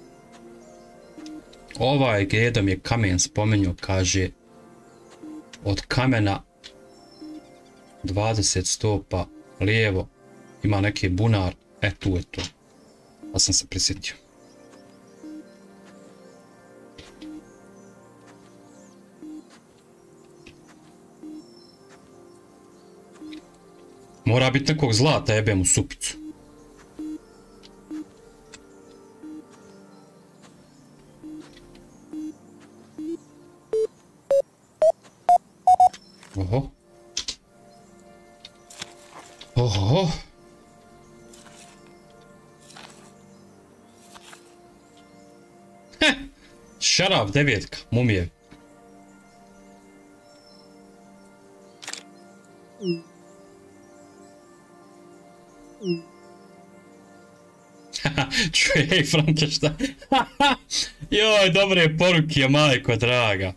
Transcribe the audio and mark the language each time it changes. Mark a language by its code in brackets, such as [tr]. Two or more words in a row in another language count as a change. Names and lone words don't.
[bs] Ovaj dedo mi je kamen spominjao, kaže od kamena 20 stopa lijevo ima neki bunar, tu je to. Pa sam se prisjetio. Mora biti nekog zlata, jebem u supicu. Oho. Oho. [en] Shut up, [bs] devetka, mumije. Čuj, hej, Frankenstein. Joj, dobre poruke, majko draga.